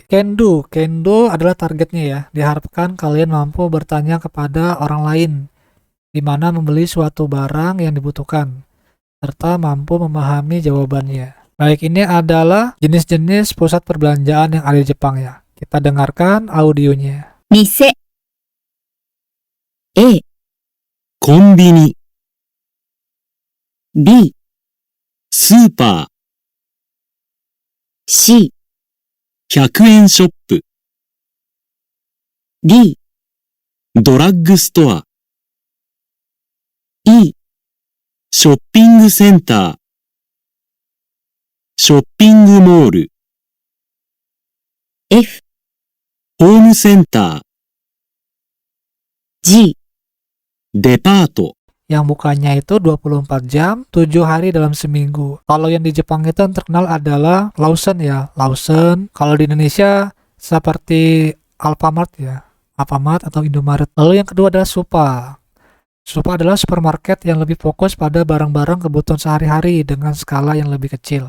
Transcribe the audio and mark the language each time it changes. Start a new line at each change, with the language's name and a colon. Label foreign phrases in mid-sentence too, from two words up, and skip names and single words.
Indonesian: Kendo adalah targetnya ya. Diharapkan kalian mampu bertanya kepada orang lain di mana membeli suatu barang yang dibutuhkan, serta mampu memahami jawabannya. Baik, ini adalah jenis-jenis pusat perbelanjaan yang ada di Jepang ya. Kita dengarkan audionya.
Japanese: 店 A コンビニ、 B スーパー、 C 100円ショップ、 D ドラッグストア、 E ショッピングセンター、ショッピングモール、 F ホームセンター、 G デパート、
Indonesian: yang bukanya itu 24 jam, 7 hari dalam seminggu. Kalau yang di Jepang itu yang terkenal adalah Lawson ya, Lawson. Kalau di Indonesia seperti Alfamart ya, Alfamart atau Indomaret. Lalu yang kedua adalah Supa. Supa adalah supermarket yang lebih fokus pada barang-barang kebutuhan sehari-hari dengan skala yang lebih kecil.